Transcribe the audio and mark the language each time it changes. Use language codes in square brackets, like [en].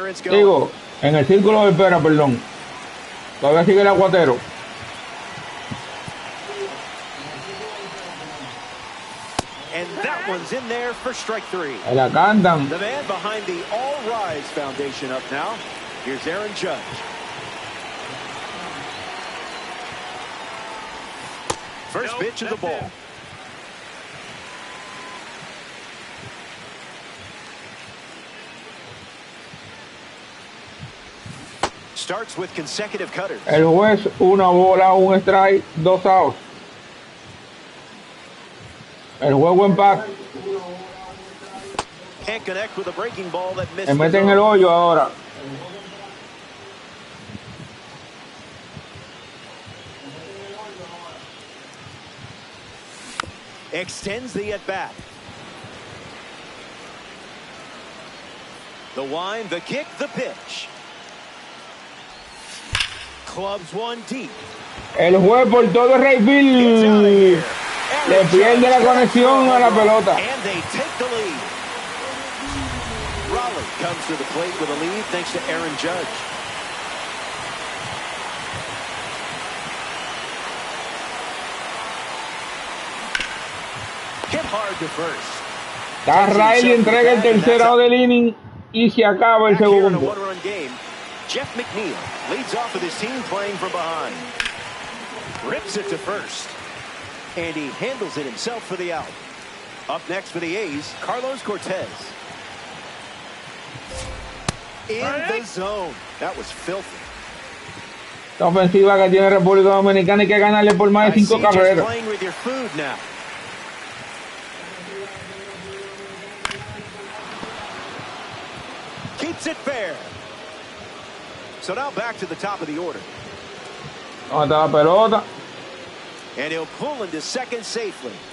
[es] Digo, en el círculo de espera, perdón. Todavía sigue el aguatero. [en] And that one's in there for strike 3. [es] Ahí la cantan. [en] The man behind the All Rise Foundation up now. Here's Aaron Judge. First pitch of the ball. Starts with consecutive cutters. [es] El juez, 1 bola, 1 strike, 2 outs. El juego empate. [en] Can't connect with a breaking ball that missed. [es] Se mete en el hoyo ahora. [en] Extends the at-bat. The wind, the kick, the pitch. Clubs one deep. [es] El juez por todo el right field le pierde la conexión a la pelota. [en] And they take the lead. Raleigh comes to the plate with a lead thanks to Aaron Judge. Hit hard to first. [es] Riley entrega el tercer out del inning y se acaba el segundo. [en] Jeff McNeil leads off with his team playing from behind. Rips it to first. And he handles it himself for the out. Up next for the A's, Carlos Cortez. In the zone. That was filthy. [es] La ofensiva que tiene República Dominicana hay que ganarle por más de 5 carreras. [en] Playing with your food now. Keeps it fair. So now back to the top of the order. [es] ¿Dónde está la pelota? [en] And he'll pull into second safely.